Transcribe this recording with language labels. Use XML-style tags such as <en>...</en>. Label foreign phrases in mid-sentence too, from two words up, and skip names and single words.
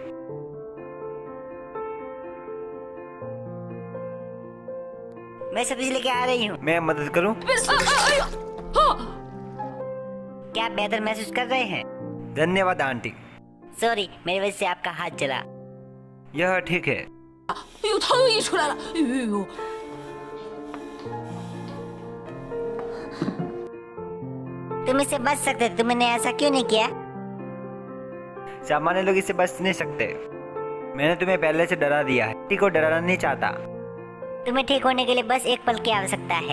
<hi>मैं सब्जी लेके आ रही हूँ। मैं मदद करूं?</hi> <zh>哎呀，啊！</zh> <hi>क्या आप बेहतर महसूस कर रहे हैं? धन्यवाद आंटी। सॉरी, मेरी वजह से आपका हाथ जला। यह ठीक है।</hi> <zh>哎呦，汤又溢出来了！哎呦呦！</zh> <hi>तुम इससे बच सकते थे, तुमने ऐसा क्यों नहीं किया? सामान्य लोग इससे बच नहीं सकते। मैंने तुम्हें पहले से डरा दिया है। किसी को डराना नहीं चाहता। तुम्हें ठीक होने के लिए बस एक पल की आवश्यकता है।</hi>